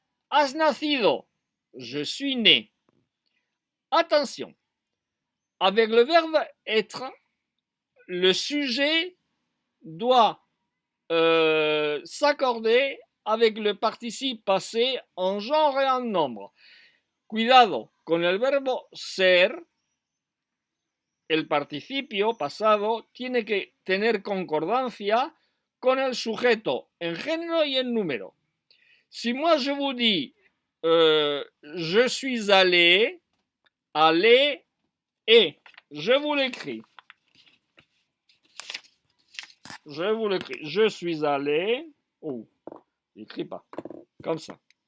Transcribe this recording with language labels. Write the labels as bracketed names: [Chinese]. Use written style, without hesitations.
[Spanish] Has nacido. [French] Je suis né. Attention. Avec le verbe être, le sujet doit s'accorder avec le participe passé en genre et en nombre. [Spanish] Cuidado, con el verbo ser, el participio pasado tiene que tener concordancia con el sujeto en género y en número. [French] Si moi je vous dis je suis allé, aller et, je vous l'écris. Je suis allé, j'écris pas, comme ça.